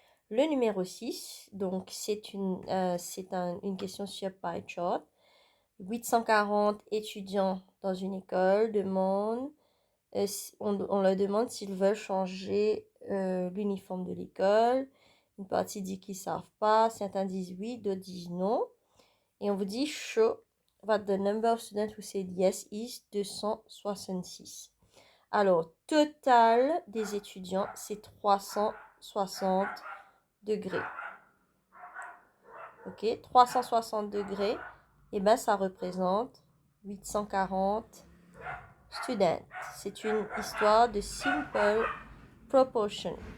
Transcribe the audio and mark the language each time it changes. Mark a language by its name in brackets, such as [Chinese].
[French] Le numéro 6, donc c'est une question sur pie chart. 840 étudiants dans une école demandent, on leur demande s'ils veulent changer l'uniforme de l'école. Une partie dit qu'ils ne savent pas, certains disent oui, d'autres disent non. Et on vous dit [English] show that the number of students who said yes is 266. [French] Alors, total des étudiants, c'est 360 degrés. Ok, 360 degrés, et ben ça représente 840 students. C'est une histoire de simple proportion.